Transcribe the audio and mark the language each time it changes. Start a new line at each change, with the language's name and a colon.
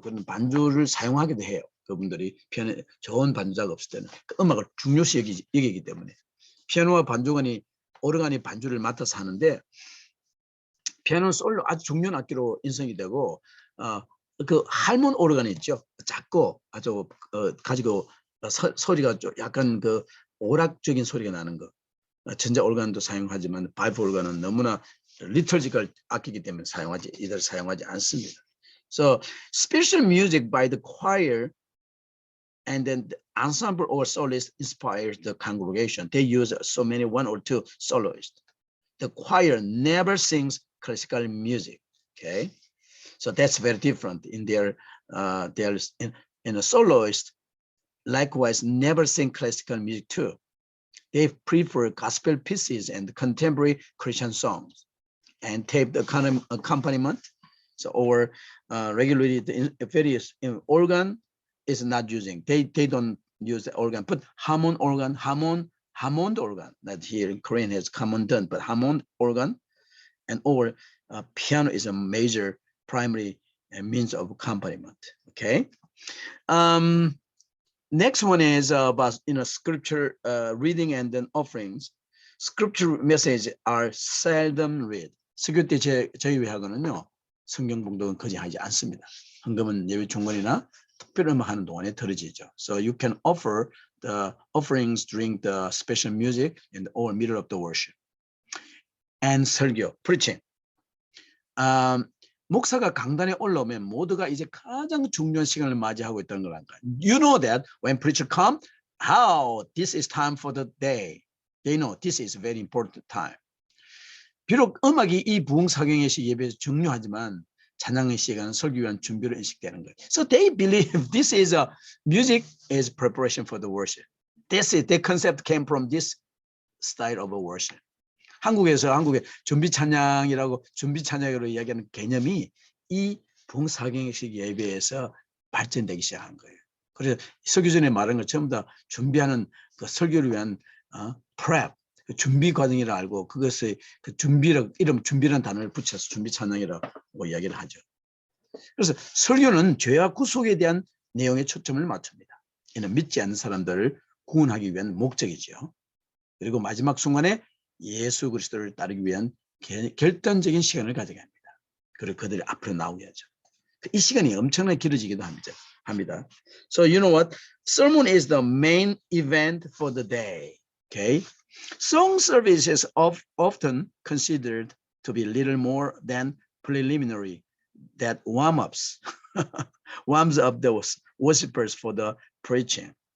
Korean: 그런 반주를 사용하기도 해요. 그분들이 좋은 반주자가 없을 때는 그 음악을 중요시 여기기 때문에 피아노와 반주관이 오르간이 반주를 맡아서 하는데 피아노는 솔로 아주 중요한 악기로 인정이 되고 그 할몬 오르간 있죠. 작고 아주 가지고 소리가 좀 약간 그 오락적인 소리가 나는 거. 전자 오르간도 사용하지만 파이프 오르간은 너무나 리터지컬 악기이기 때문에 이들 사용하지 않습니다.
English: So special music by the choir and then the ensemble or soloist inspires the congregation. They use so many 1 or 2 soloists. The choir never sings classical music. Okay, so that's very different in their in a soloist likewise never sing classical music too. They prefer gospel pieces and contemporary Christian songs and tape accompaniment. So or regularly the various organ is not using. They don't use the organ, but Hammond organ, Hammond organ that here in Korean has common done, but Hammond organ and or piano is a major primary means of accompaniment. Okay. Next one is about scripture reading and then offerings. Scripture message are seldom read.
Korean: 설교 때 저희 회학은요 성경 봉독은 거의 하지 않습니다. 헌금은 예배 중간이나 특별 음악하는 동안에 들어지죠.
English: So you can offer the offerings during the special music in or middle of the worship. And 설교, preaching.
Korean: 목사가 강단에 올라오면 모두가 이제 가장 중요한 시간을 맞이하고 있다는 걸 알까?
English: You know that when preacher come, how this is time for the day. They know this is very important time.
Korean: 비록 음악이 이 부흥사경의 시 예배에서 중요하지만 찬양의 시간은 설교 위한 준비로 인식되는 거예요.
English: So they believe this is a music is preparation for the worship. The concept came from this style of a worship.
Korean: 한국의 준비 찬양으로 이야기하는 개념이 이 부흥사경식 예배에서 발전되기 시작한 거예요. 그래서 설교 전에 말한 것 전부 다 준비하는 그 설교를 위한 prep, 그 준비 과정이라 알고 그것을 그 준비라는 단어를 붙여서 준비 찬양이라고 이야기를 하죠. 그래서 설교는 죄와 구속에 대한 내용에 초점을 맞춥니다. 이는 믿지 않는 사람들을 구원하기 위한 목적이죠. 그리고 마지막 순간에 예수 그리스도를 따르기 위한 결단적인 시간을 가져갑니다. 그리고 그들이 앞으로 나오게 하죠. 이 시간이 엄청나게 길어지기도 합니다.
English: So you know what? Sermon is the main event for the day. Okay? Song service is often considered to be little more than preliminary, that warm-ups, warms up the worshippers for the preaching.